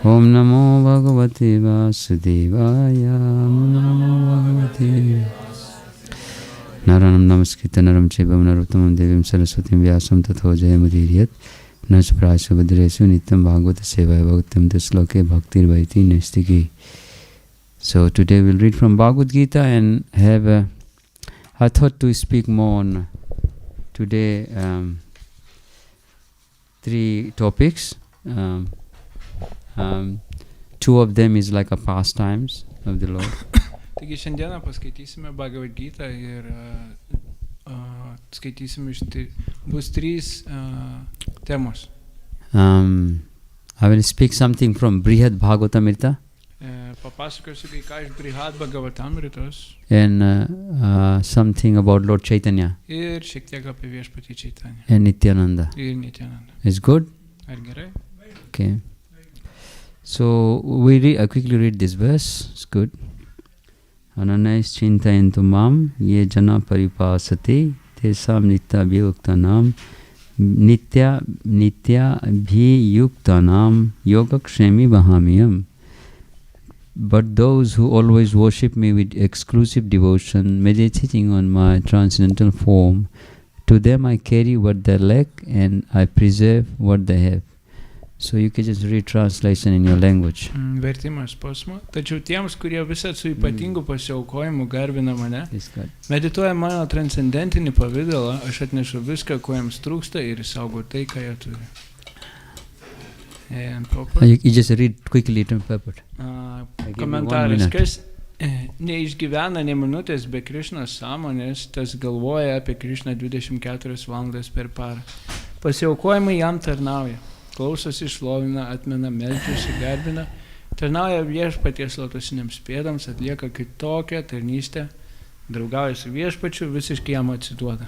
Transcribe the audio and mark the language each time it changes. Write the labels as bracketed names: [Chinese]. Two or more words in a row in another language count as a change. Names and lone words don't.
[Sanskrit] ॐ नमो भगवते वासुदेवाय. ॐ नमो भगवते. नारायणं नमस्कृत्य नरं चैव नरोत्तमम् देवीं सरस्वतीं व्यासं ततो जयमुदीरयेत्. नष्टप्राय अभद्रेषु नित्यं भागवत सेवया भगवति उत्तमश्लोके भक्तिर् भवति नैष्ठिकी. [English] So today we'll read from Bhagavad Gita and have I thought to speak more on today 3 topics. 2 of them is like a pastimes of the Lord. [Lithuanian] Taigi šiandieną paskaitysime Bhagavad Gita ir skaitysime bus 3 temos. [English] I will speak something from Brihad Bhagavatamrita. [Lithuanian] Papasakosiu kai ką iš Brihad Bhagavatamritos. [English] And something about Lord Chaitanya. [Lithuanian] Ir šiek tiek apie viešpatį Chaitanya. [English] And Nityananda. [Lithuanian] Ir Nityananda. [English] It's good? [Lithuanian] Ar gerai? [English] Okay. So I quickly read this verse. It's good. [Sanskrit] अनन्याः चिन्तयन्तो मां ये जनाः पर्युपासते तेषां नित्य अभियुक्तानां नित्य अभियुक्तानां योगक्षेमं वहाम्यहम्. [English] But those who always worship me with exclusive devotion, meditating on my transcendental form, to them I carry what they lack and I preserve what they have. So you can just read translation in your language. [Lithuanian] Vertimas posmo. Tačiau tiems, kurie visat su ypatingu pasiaukojimu garbina mane, medituoja mano transcendentinį pavidalą, aš atnešu viską, ko jiems trūksta ir saugo tai, ką jie turi. [English] You just read quickly to purport. [Lithuanian] Komentaras, kas neišgyvena ne minutės be Krišnos sąmonės, tas galvoja apie Krišną 24 valandas per parą. Pasiaukojimai jam tarnauja. Klausosi, šlovina, atmena, meldžiasi, garbina, tarnauja viešpaties lotusiniams pėdams, atlieka kitokią tarnystę, draugauja su viešpačiu, visiškai jam atsiduoda.